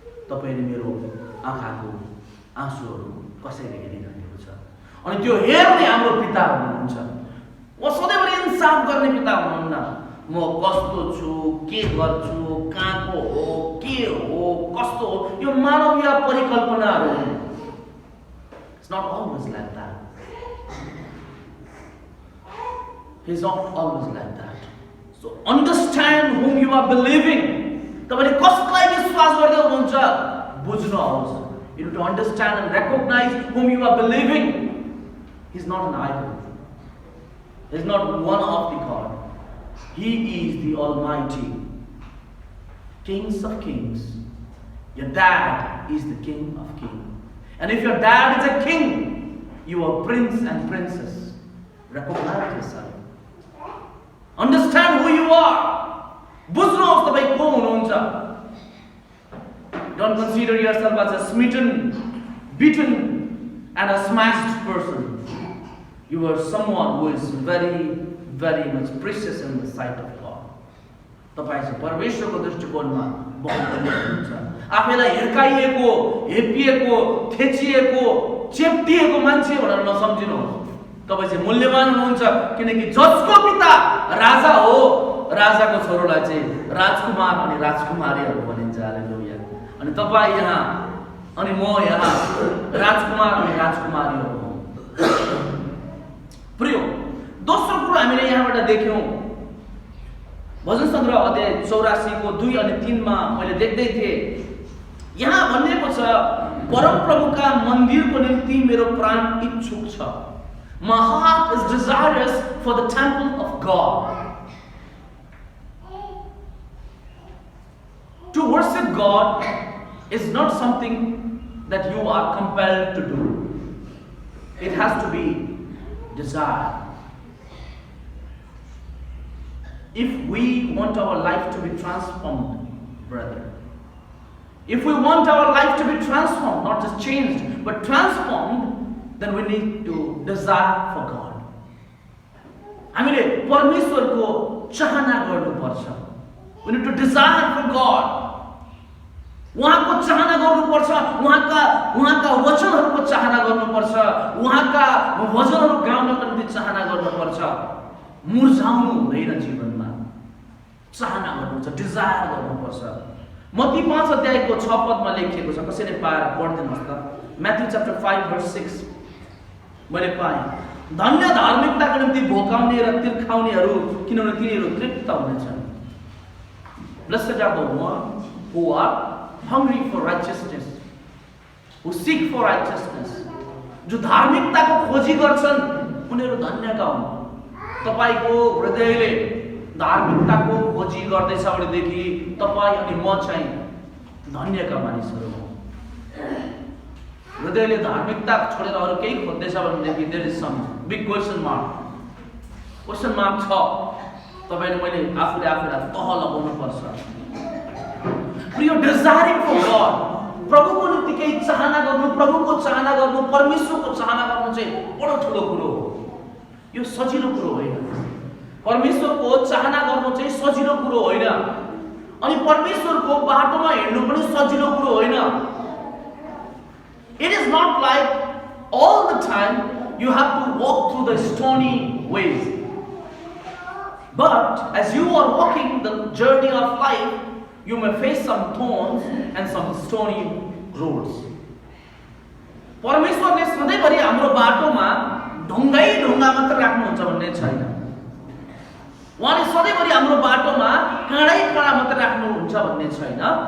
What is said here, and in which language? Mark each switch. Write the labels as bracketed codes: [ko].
[ne] तपाईँ अनि मेरो आँखाको आँसुहरू कसैले हेरिरहेको छ अनि त्यो हेर्ने हाम्रो पिता हुनुहुन्छ। उहाँ सधैँभरि इन्साफ गर्ने पिता हुनुहुन्न। म कस्तो छु, के गर्छु, कहाँको हो, के हो, कस्तो हो, यो मानवीय परिकल्पनाहरू हुन्। [en] It's not always like that. He's not always like that. So understand whom you are believing. [ne] तपाईले कसलाई विश्वास गर्दै हुनुहुन्छ बुझ्नुहोस्। [en] You need to understand and recognize whom you are believing. He's not an idol. He's not one of the God. He is the Almighty, Kings of Kings. Your dad is the King of Kings. And if your dad is a king, you are prince and princess. Recognize yourself. Understand who you are. [ne] बुझ्नुहोस् तपाईं को हुनुहुन्छ। [en] Don't consider yourself as a smitten, beaten, and a smashed person. You are someone who is very, very much precious in the sight of God. [ne] तपाईँ चाहिँ परमेश्वरको दृष्टिकोणमा बहुमूल्य हुनुहुन्छ। आफैलाई हिर्काइएको, हेपिएको, थेचिएको, चेप्टिएको मान्छे भनेर नसम्झिनुहोस्। तपाईँ चाहिँ मूल्यवान हुनुहुन्छ, किनकि जसको पिता राजा हो, राजाको छोरोलाई चाहिँ राजकुमार अनि राजकुमारीहरू भनिन्छ। हालेलुया। अनि तपाईँ यहाँ अनि म यहाँ राजकुमार अनि राजकुमारीहरू हौँ। प्रिय, दोस्रो कुरो हामीले यहाँबाट देख्यौँ, भजन सङ्ग्रह अध्याय 84 को 2 अनि 3 मा मैले देख्दै थिएँ, यहाँ भनिएको छ, परमप्रभुका मन्दिरको निम्ति मेरो प्राण इच्छुक छ। [en] My heart is desirous for the temple of God. To worship God is not something that you are compelled to do. It has to be desired. If we want our life to be transformed, brother, if we want our life to be transformed, not just changed, but transformed, then we need to desire for God. [ne] हामीले परमेश्वरको चाहना गर्नुपर्छ। [en] We need to desire for God. [ne] उहाँको चाहना गर्नुपर्छ, उहाँका वचनहरूको चाहना गर्नुपर्छ, उहाँका भजनहरू गाउनको निम्ति चाहना गर्नुपर्छ। मुर्झाउनु हुँदैन जीवनमा, चाहना गर्नुपर्छ, डिजायर गर्नुपर्छ। मत्ती 5 अध्यायको 6 पदमा लेखिएको छ, कसैले पाएर पढ्दिनुहोस् त। म्याथ्यू च्याप्टर 5 verse 6 मैले पाएँ, धन्य धार्मिकताको निम्ति भोकाउने र तिर्खाउनेहरू, किनभने तिनीहरू तृप्त हुनेछन्। [en] Blessed are the ones who are hungry for righteousness, who seek for righteousness. [ne] जो धार्मिकताको खोजी गर्छन् उनीहरू धन्यका हुन्। तपाईको हृदयले धार्मिकताको खोजी गर्दैछ भनेदेखि तपाईँ अनि म चाहिँ धन्यका मानिसहरू हौँ। हृदयले धार्मिकता छोडेर अरू केही खोज्दैछ भनेदेखि [en] there is some big question mark [ne] छ। तपाईले मैले आफूलाई तह लगाउनु पर्छ। प्रिय, [en] desiring for God, [ne] प्रभुको निम्ति केही चाहना गर्नु, प्रभुको चाहना गर्नु, परमेश्वरको चाहना गर्नु चाहिँ बडो ठुलो कुरो हो। यो सजिलो कुरो होइन। परमेश्वरको चाहना गर्नु चाहिँ सजिलो कुरो होइन, अनि परमेश्वरको बाटोमा हिँड्नु पनि सजिलो कुरो होइन। [en] It is not like all the time you have to walk through the stony ways. But as you are walking the journey of life, you may face some thorns and some stony roads. [ne] परमेश्वरले सधैँभरि हाम्रो बाटोमा ढुङ्गा मात्र राख्नुहुन्छ भन्ने छैन। उहाँले सधैँभरि हाम्रो बाटोमा काँडा मात्र राख्नुहुन्छ भन्ने छैन।